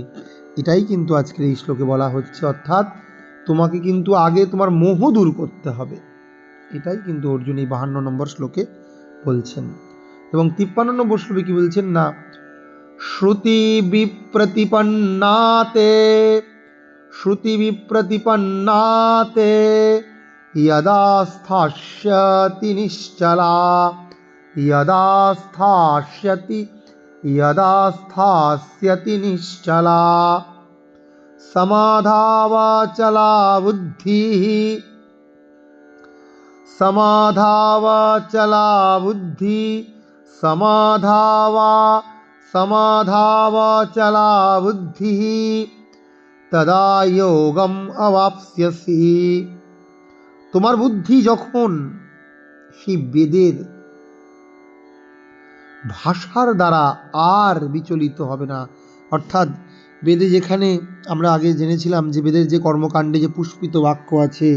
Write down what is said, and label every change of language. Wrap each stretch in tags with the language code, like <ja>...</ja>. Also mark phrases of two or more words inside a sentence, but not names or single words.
<bn>এটাই কিন্তু আজকের এই শ্লোকে বলা হচ্ছে, অর্থাৎ তোমাকে কিন্তু আগে তোমার মোহ দূর করতে হবে। এটাই কিন্তু অর্জুন এই ৫২ নম্বর শ্লোকে বলছেন। এবং ৫৩ নম্বর শ্লোকে কি বলছেন না, শ্রুতি</bn> <sa>বিপ্রতিপন্নাতে यदा स्थास्यति निश्चला समाधावाचला बुद्धिः तदा योगम अवाप्स्यसि।</sa> <bn>তোমার বুদ্ধি যখন সেই বেদের ভাষার দ্বারা আর বিচলিত হবে না, অর্থাৎ বেদে যেখানে আমরা আগে জেনেছিলাম যে বেদের যে কর্মকাণ্ডে যে পুষ্পিত বাক্য আছে,</bn>